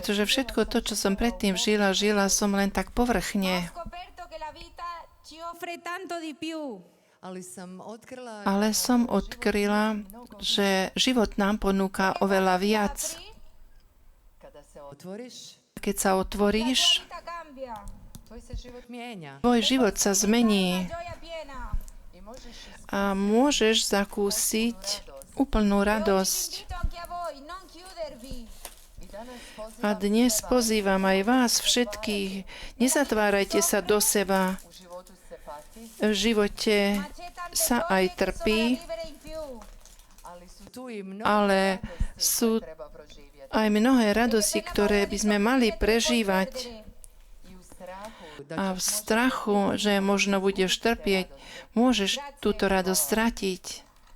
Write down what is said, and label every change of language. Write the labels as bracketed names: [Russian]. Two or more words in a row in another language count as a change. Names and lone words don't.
[Slovak] Pretože všetko to, čo som predtým žila som len tak povrchne. [Italian] Ho scoperto che la vita ci offre tanto di più. [Croatian] ali sam otkrila [Slovak] Ale som odkryla, že život nám ponúka oveľa viac. [Croatian] kada se otvoriš [Slovak] Keď sa otvoríš, [Italian] La vita cambia. [Croatian] tvoj se život mijenja [Slovak] tvoj život sa zmení [Italian] Gioia piena. [Croatian] i možeš [Slovak] a môžeš zakúsiť úplnú radosť. [Italian] Invito anche a voi, non chiudervi. [Croatian] i danas [Slovak] A dnes pozývam aj vás všetkých, nezatvárajte sa do seba. [Croatian] u životu se pati, [Slovak] V živote [Italian] Ma c'è tante [Slovak] sa [Italian] gioie [Slovak] aj [Italian] che sono da [Slovak] trpí, [Italian] vivere in più. [Croatian] ali su tu i mnogo [Slovak] ale [Croatian] radosti [Slovak] sú [Croatian] koje treba proživjeti [Slovak] aj mnohé radosti, ktoré by sme mali prežívať. [Croatian] i u strahu [Slovak] A v strachu, že možno budeš trpieť, môžeš túto radosť stratiť.